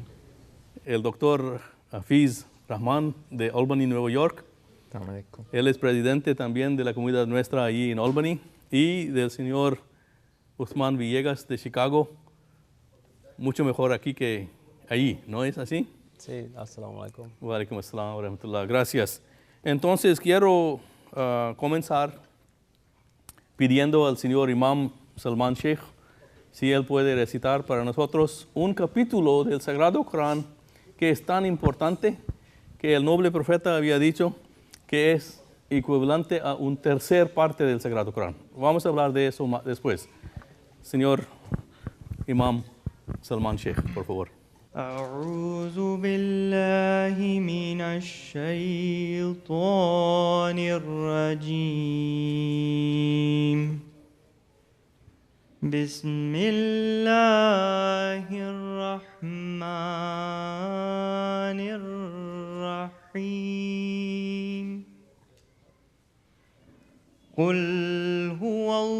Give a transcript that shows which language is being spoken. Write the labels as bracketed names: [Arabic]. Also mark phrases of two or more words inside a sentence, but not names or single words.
[Spanish] El doctor Hafiz Rahman de Albany, Nueva York. Él es presidente también de la comunidad nuestra allí en Albany. Y del señor Uthman Villegas de Chicago. Mucho mejor aquí que allí, ¿no es así? Sí, [Arabic] السلام عليكم. وعليكم السلام ورحمة الله. [Spanish] Gracias. Entonces quiero comenzar pidiendo al señor Imam Salman Sheikh si él puede recitar para nosotros un capítulo del Sagrado Corán que es tan importante que el noble profeta había dicho que es equivalente a un tercer parte del Sagrado Corán. Vamos a hablar de eso después. Señor Imam Salman Sheikh, por favor. [Arabic] أعوذ بالله من الشيطان الرجيم بسم الله الرحمن الرحيم قل هو